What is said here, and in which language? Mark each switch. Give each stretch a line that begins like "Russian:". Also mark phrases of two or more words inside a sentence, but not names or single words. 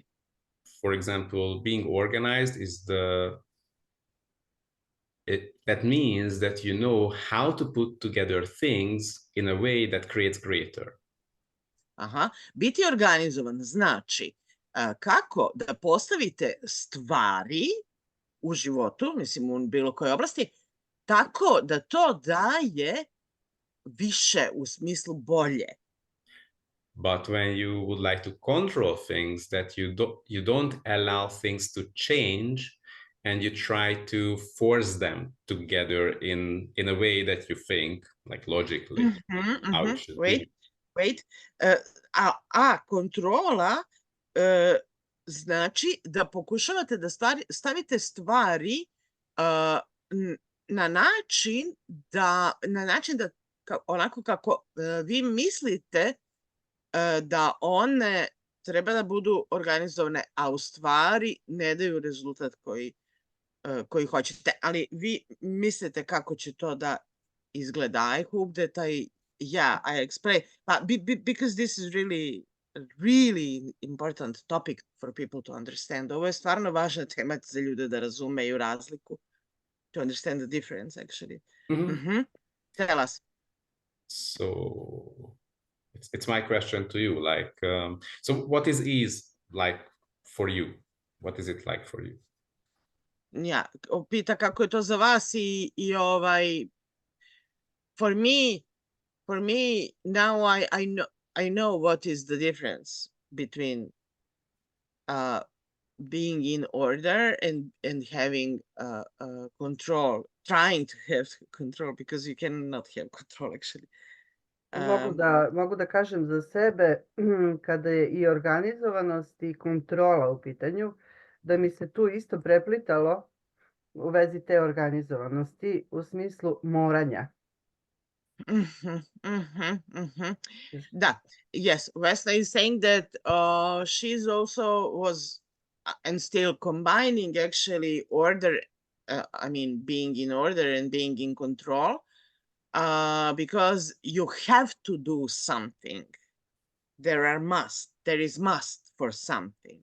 English: For example, being organized is that means that you know how to put together things in a way that creates greater.
Serbian: Biti organizovan znači kako da postavite stvari u životu, mislim u bilo kojoj oblasti, tako da to daje više u smislu bolje.
English: But when you would like to control things, that you don't allow things to change and you try to force them together in a way that you think, like logically, how it should be. Wait.
Serbian: Kontrola znači da pokušavate da stavite stvari na način da onako kako vi mislite da one treba da budu organizovane, a u stvari ne daju rezultat koji hoćete. Ali vi mislite kako će to da izgleda.
English: I hope that I explain. Because this is really important topic for people to understand.
Serbian: Ovo je stvarno važna tema za ljude da razumeju razliku.
English: To understand the difference, actually. Tell us. So it's my question to you. Like, so what is ease like for you? What is it like for you?
Serbian: Ja, pita kako je to za vas i
English: for me now I know what is the difference between being in order and having control, trying to have control, because you cannot have control actually.
Serbian: Mogu da kažem za sebe, kada je i organizovanost i kontrola u pitanju, da mi se tu isto preplitalo u vezi te organizovanosti u smislu moranja.
English: Da, yes, Vesna is saying that she's also was and still combining actually order, being in order and being in control, because you have to do something. There is must for something.